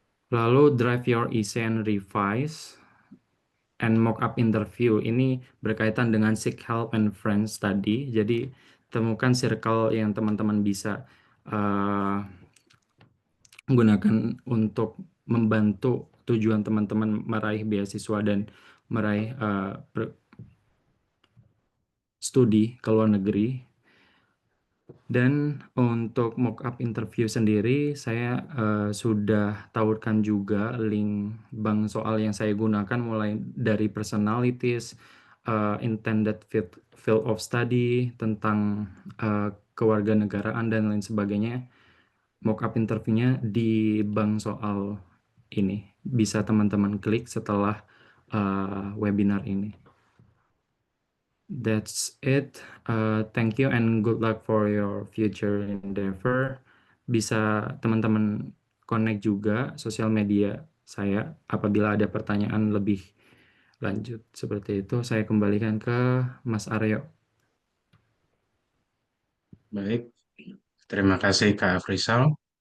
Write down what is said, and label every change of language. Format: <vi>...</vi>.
<en>Lalu drive your essay and revise and mock-up interview.</en> <id>Ini berkaitan dengan</id> <en>seek help and friends</en> <id>tadi. Jadi temukan circle yang teman-teman bisa gunakan untuk membantu tujuan teman-teman meraih beasiswa dan meraih studi ke luar negeri. Dan untuk mock-up interview sendiri, saya sudah tawarkan juga link bank soal yang saya gunakan, mulai dari personalities, intended field of study, tentang kewarganegaraan dan lain sebagainya. Mock-up interviewnya di bank soal ini. Bisa teman-teman klik setelah webinar ini.</id> <en>That's it. Thank you and good luck for your future endeavor.</en> <id>Bisa teman-teman connect juga sosial media saya apabila ada pertanyaan lebih lanjut seperti itu. Saya kembalikan ke Mas Aryo. Baik, terima kasih Kak Afrizal.</id>